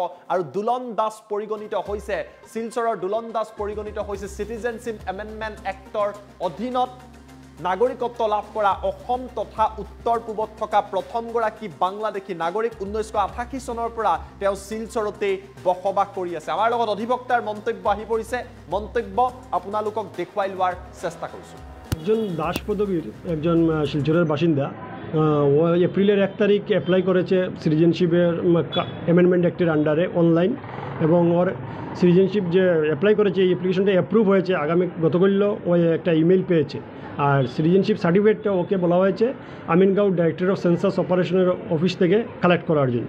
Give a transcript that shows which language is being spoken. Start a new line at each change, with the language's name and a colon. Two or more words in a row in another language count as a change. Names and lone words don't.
Assamese: আৰু দুলম দাস পৰিগণিত হৈছে, শিলচৰৰ দুলম দাস পৰিগণিত হৈছে সিটিজেনশ্বিপ এমেণ্ডমেণ্ট এক্টৰ অধীনত নাগৰিকত্ব লাভ কৰা অসম তথা উত্তৰ পূবত থকা প্ৰথমগৰাকী বাংলাদেশী নাগৰিক। 1988 চনৰ পৰা তেওঁ শিলচৰতেই বসবাস কৰি আছে। আমাৰ লগত অধিবক্তাৰ মন্তব্য আহি পৰিছে, মন্তব্য আপোনালোকক দেখুৱাই লোৱাৰ চেষ্টা কৰিছোঁ।
Bangla: একজন দাস পদবীর একজন শিলচরের বাসিন্দা, ও এপ্রিলের 1 তারিখ অ্যাপ্লাই করেছে সিটিজেনশিপের অ্যামেন্ডমেন্ট অ্যাক্টের
English: under online,
Bangla: এবং ওর সিটিজেনশিপ যে অ্যাপ্লাই করেছে এই
English: application approve
Bangla: হয়েছে। গতকাল ও একটা ইমেল পেয়েছে, আর
English: citizenship certificate
Bangla: ওকে বলা হয়েছে আমিনগাঁও ডাইরেক্টর অফ সেন্সাস অপারেশনের অফিস থেকে কালেক্ট করার জন্য।